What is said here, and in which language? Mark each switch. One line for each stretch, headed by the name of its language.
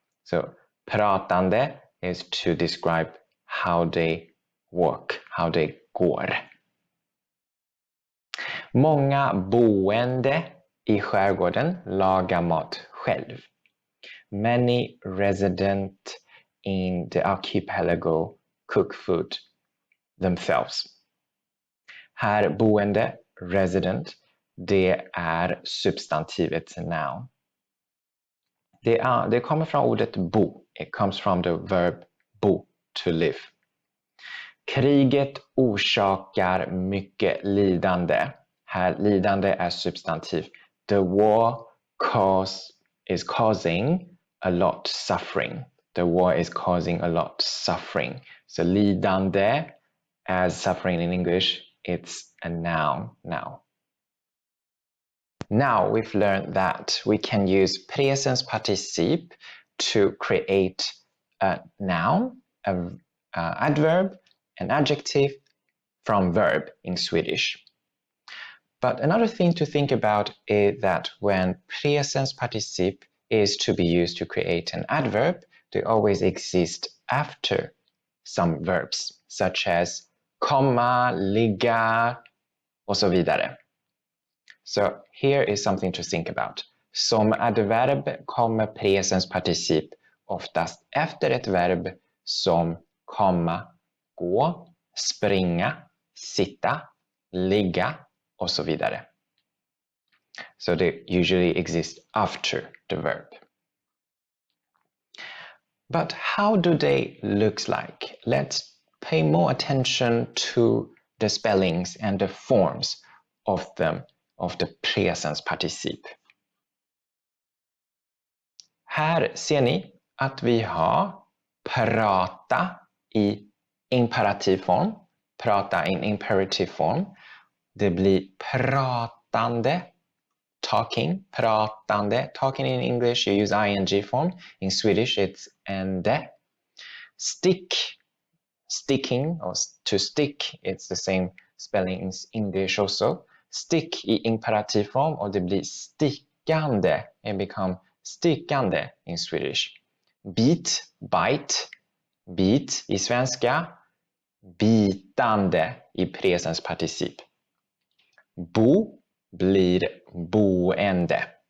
English: So pratande is to describe how they walk, how they går.
Swedish: Många boende i skärgården lagar mat själv.
English: Many residents in the archipelago cook food themselves.
Swedish: Här boende, resident, det är substantivet noun. Det kommer från ordet bo.
English: It comes from the verb bo, to live.
Swedish: Kriget orsakar mycket lidande. Här lidande är substantiv.
English: The war is causing a lot suffering. The war is causing a lot suffering. So lidande, as suffering in English, it's a noun now. Now we've learned that we can use presens particip to create a noun, an adverb, an adjective from verb in Swedish. But another thing to think about is that when presens particip is to be used to create an adverb, they always exist after some verbs, such as komma, ligga
Swedish: och så vidare.
English: So here is something to think about.
Swedish: Som adverb kommer presens particip oftast efter ett verb som komma, gå, springa, sitta, ligga och så vidare.
English: So they usually exist after the verb. But how do they look like? Let's pay more attention to the spellings and the forms of them, of the presens particip.
Swedish: Här ser ni att vi har prata i imperativ form.
English: Prata in imperative form.
Swedish: Det blir pratande.
English: Talking, pratande. Talking in English, you use ing form. In Swedish, it's ende. Stick, sticking, or to stick, it's the same spelling in English also.
Swedish: Stick i imperativ form, och det blir stickande.
English: It become stickande in Swedish.
Swedish: Bit, bite. Bit i svenska. Bitande i presens particip. Bo blir boende.